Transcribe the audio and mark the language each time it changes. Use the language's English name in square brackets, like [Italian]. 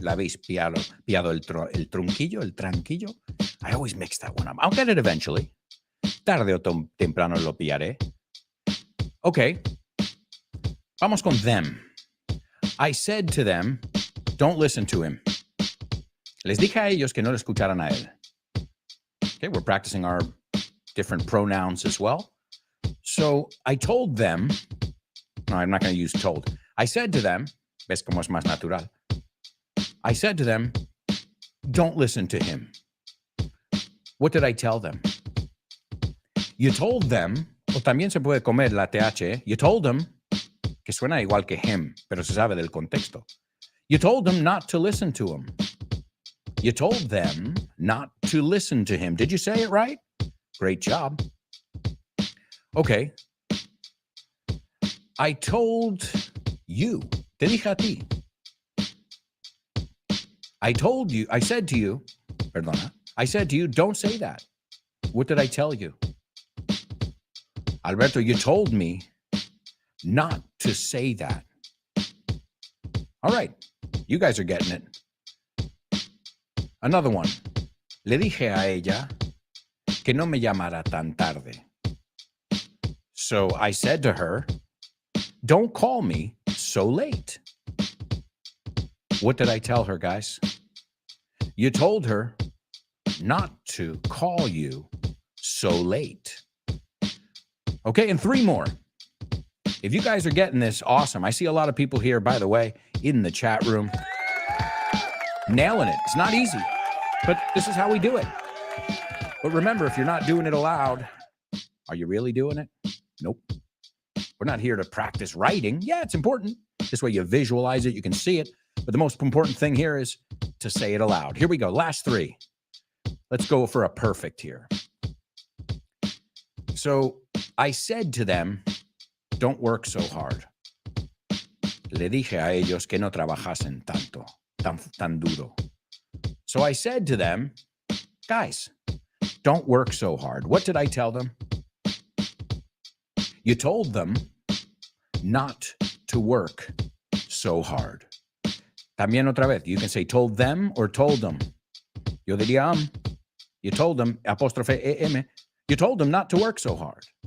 [Spanish] ¿La habéis pillado el trunquillo, el tranquillo? [English] I always mix that one up. I'll get it eventually. [Spanish] Tarde o temprano lo pillaré. Okay, vamos con them. [English] I said to them, don't listen to him. [Spanish] Les dije a ellos que no le escucharan a él. [English] Okay, we're practicing our different pronouns as well. So I told them, no, I'm not going to use told. I said to them, [Spanish] ves como es más natural. [English] I said to them, don't listen to him. What did I tell them? You told them, [Spanish] o también se puede comer la TH, [English] you told them, [Spanish] que suena igual que him, pero se sabe del contexto. [English] You told them not to listen to him. You told them not to listen to him. Did you say it right? Great job. Okay. I told you. [Spanish] Te dije a ti. [English] I said to you, perdona, I said to you, don't say that. What did I tell you? Alberto, you told me not to say that. All right. You guys are getting it. Another one. [Spanish] Le dije a ella que no me llamara tan tarde. [English] So I said to her, don't call me so late. What did I tell her, guys? You told her not to call you so late. Okay, and 3 more. If you guys are getting this, awesome. I see a lot of people here, by the way, in the chat room. Nailing it. It's not easy, but this is how we do it. But remember, if you're not doing it aloud, are you really doing it? Nope. We're not here to practice writing. Yeah, it's important. This way you visualize it, you can see it. But the most important thing here is to say it aloud. Here we go. Last 3. Let's go for a perfect here. So I said to them, don't work so hard. [Spanish] Le dije a ellos que no trabajasen tanto, tan duro. [English] So I said to them, guys, don't work so hard. What did I tell them? You told them not to work so hard. [Spanish] También otra vez, [English] you can say told them or told them. [Spanish] Yo diría [English] you told them, [Spanish] apóstrofe em, [English] you told them not to work so hard.